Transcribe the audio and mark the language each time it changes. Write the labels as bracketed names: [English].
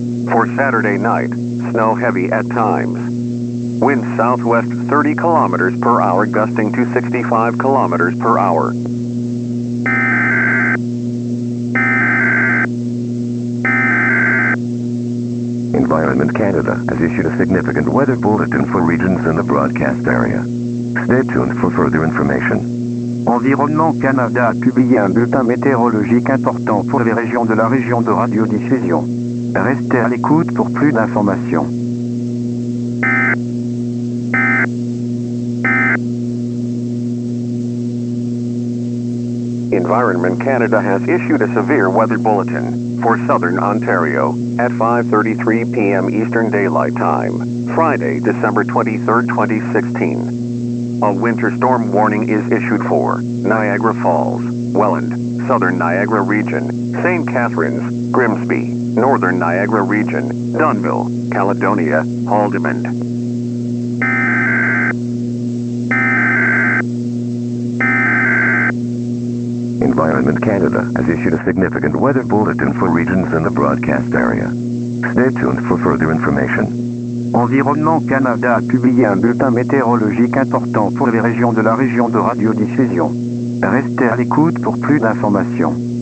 [English] For Saturday night, snow heavy at times. Wind southwest 30 kilometers per hour gusting to 65 kilometers per hour. Environment Canada has issued a significant weather bulletin for regions in the broadcast area. Stay tuned for further information. [French] Environnement Canada a publié un bulletin météorologique important pour les régions de la région de radiodiffusion. Restez à l'écoute pour plus d'informations. [English] Environment Canada has issued a severe weather bulletin for southern Ontario at 5:33 p.m. Eastern Daylight Time, Friday, December 23, 2016. A winter storm warning is issued for Niagara Falls, Welland, Southern Niagara Region, St. Catharines, Grimsby, Northern Niagara Region, Dunnville, Caledonia, Haldimand. Environment Canada has issued a significant weather bulletin for regions in the broadcast area. Stay tuned for further information. [French] Environnement Canada a publié un bulletin météorologique important pour les régions de la région de radiodiffusion. Restez à l'écoute pour plus d'informations.